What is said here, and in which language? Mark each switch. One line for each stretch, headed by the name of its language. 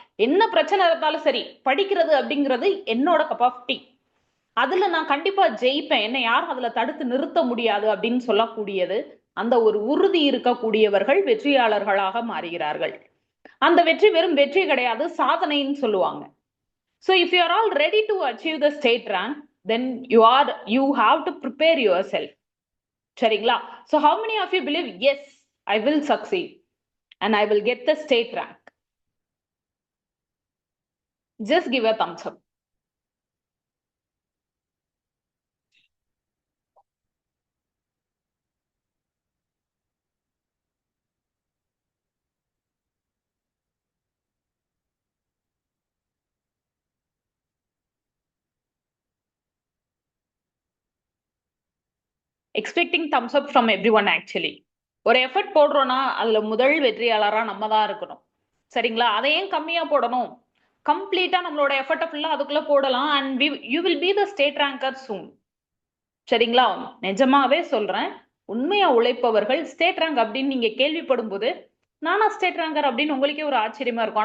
Tamil: என்ன பிரச்சனை இருந்தாலும் சரி, படிக்கிறது அப்படிங்கிறது என்னோட கப் ஆஃப் டீ. அதுல நான் கண்டிப்பா ஜெயிப்பேன், என்னை யாரும் அதுல தடுத்து நிறுத்த முடியாது அப்படின்னு சொல்லக்கூடியது, அந்த ஒரு உறுதி இருக்கக்கூடியவர்கள் வெற்றியாளர்களாக மாறுகிறார்கள். அந்த வெற்றி வெறும் வெற்றி கிடையாது, சாதனைன்னு சொல்லுவாங்க.
English: So if you are all ready to achieve the state rank, then you have to prepare yourself. சரிங்களா? So how many of you believe, yes, I will succeed and I will get the state rank? Just give a thumbs up. Expecting thumbs up from everyone actually.
Tamil: ஒரு effort போடுறோம்னா அதுல முதல் வெற்றியாளரா நம்ம தான் இருக்கணும். சரிங்களா? அதை ஏன் கம்மியா போடணும்? கம்ப்ளீட்டா நம்மளோட எஃபர்ட்டை ஃபுல்லா அதுக்குள்ள போடலாம்.
English: And you will be the state ranker soon. சரிங்களா?
Tamil: நிஜமாவே சொல்றேன், உண்மையா உழைப்பவர்கள் ஸ்டேட் ரேங்க் அப்படின்னு நீங்க கேள்விப்படும் போது, நானா ஸ்டேட் ரேங்கர் அப்படின்னு உங்களுக்கே ஒரு ஆச்சரியமா இருக்கும்.